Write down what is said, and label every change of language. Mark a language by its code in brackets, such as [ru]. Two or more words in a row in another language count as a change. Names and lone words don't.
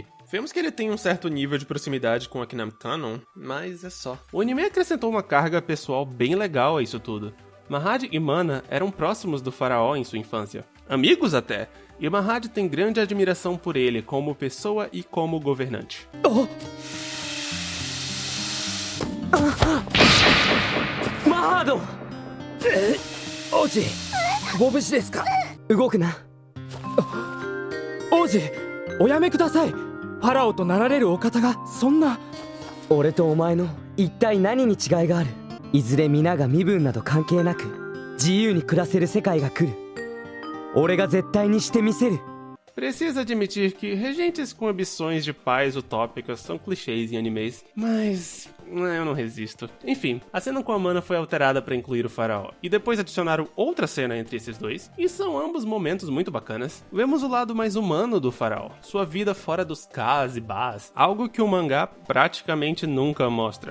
[pt] Vemos que ele tem um certo nível de proximidade com Akhenaten, mas é só. O anime acrescentou uma carga pessoal bem legal a isso tudo. Mahad e Mana eram próximos do faraó em sua infância, amigos até, e Mahad tem grande admiração por ele como pessoa e como governante. Mahad! [ja] Oji! ご無事ですか? 動くな。王子、おやめください。ファラオとなられるお方がそんな。俺とお前の一体何に違いがある？いずれ皆が身分など関係なく自由に暮らせる世界が来る。俺が絶対にしてみせる。 [pt] Preciso admitir que regentes com ambições de pais utópicas são clichês em animes, mas eu não resisto. Enfim, a cena com a Mana foi alterada para incluir o faraó, e depois adicionaram outra cena entre esses dois, e são ambos momentos muito bacanas. Vemos o lado mais humano do faraó, sua vida fora dos Kas e Bas, algo que o mangá praticamente nunca mostra.